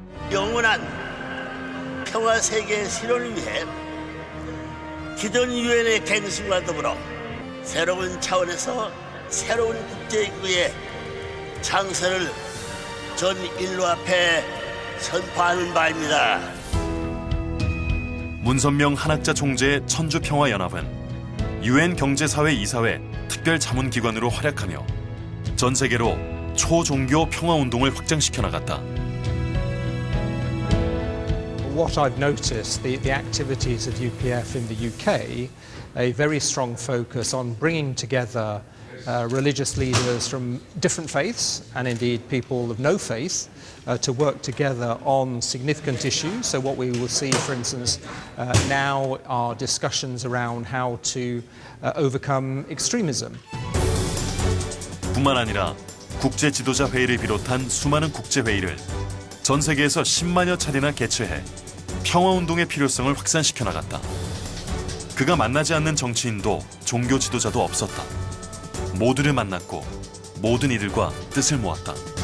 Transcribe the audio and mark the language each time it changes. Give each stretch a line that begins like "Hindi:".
Korean: 영원한 평화 세계의 실현을 위해 기존 유엔의 갱신과 더불어 새로운 차원에서 새로운 국제기구의 창설을 전 인류 앞에 선포하는 바입니다. 문선명 한학자 총재의 천주평화연합은 유엔 경제사회 특별 자문기관으로 활약하며 전 세계로 초종교 평화운동을 확장시켜 나갔다.
English: What I've noticed, the activities of UPF in the UK, a very strong focus on bringing together religious leaders from different faiths and indeed people of no faith to work together on significant issues. So what we will see, for instance, now are discussions around how to overcome extremism.
Korean: 뿐만 아니라 국제 지도자 회의를 비롯한 수많은 국제 회의를 전 세계에서 10만여 차례나 개최해 평화운동의 필요성을 확산시켜 나갔다. 그가 만나지 않는 정치인도 종교 지도자도 없었다. 모두를 만났고 모든 이들과 뜻을 모았다.